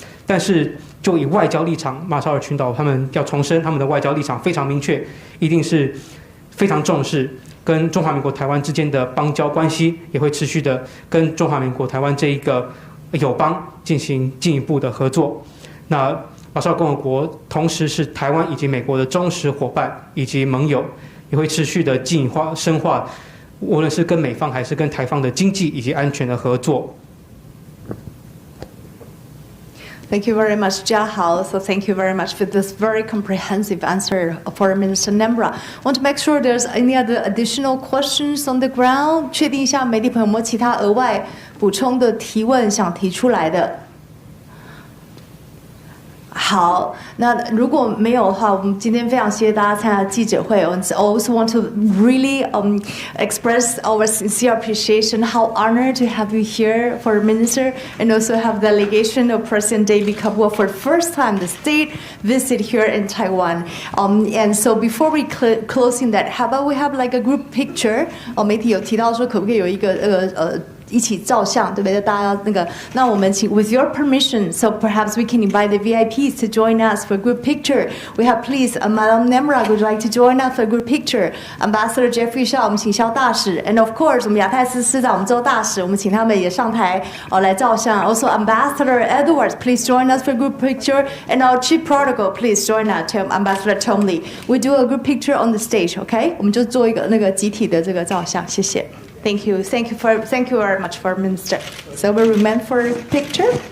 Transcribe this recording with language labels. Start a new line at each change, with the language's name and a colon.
Chinese: 但是就以外交立场，马绍尔群岛他们要重申他们的外交立场非常明确，一定是非常重视跟中华民国台湾之间的邦交关系，也会持续的跟中华民国台湾这一个友邦进行进一步的合作。那马绍尔共和国同时是台湾以及美国的忠实伙伴以及盟友，也会持续的进化深化，无论是跟美方还是跟台方的经济以及安全的合作。
English: Thank you very much, Jiahao. So thank you very much for this very comprehensive answer for Minister Nembra. Want to make sure there's any other additional questions on the ground?
Chinese: 确定一下媒体朋友有没有其他额外补充的提问想提出来的？好，那如果没有的话，我们今天非常谢谢大家参加记者会。
English: I also want to really express our sincere appreciation, how honored to have you here for Minister, and also have the delegation of President David Kabua for the first time the state visit here in Taiwan. And so before we closing that, how about we have like a group picture?
Chinese: 媒体有提到说可不可以有一个一起照相，对不对？大家要那个，那我们请
English: with your permission, so perhaps we can invite the VIPs to join us for a group picture. We have please, Madam Nemra would like to join us for a group picture.
Chinese: Ambassador Jeffrey Shaw, 我们请肖大使 ，
English: and of course
Chinese: 我们亚太司司长、我们周大使，我们请他们也上台来照相。
English: Also Ambassador Edwards, please join us for a group picture, and our Chief Protocol, please join us, Ambassador Tom Lee. We do a group picture on the stage, OK?
Chinese: 我们就做一个那个集体的这个照相，谢谢。
English: Thank you very much for Minister. So we remain for a picture.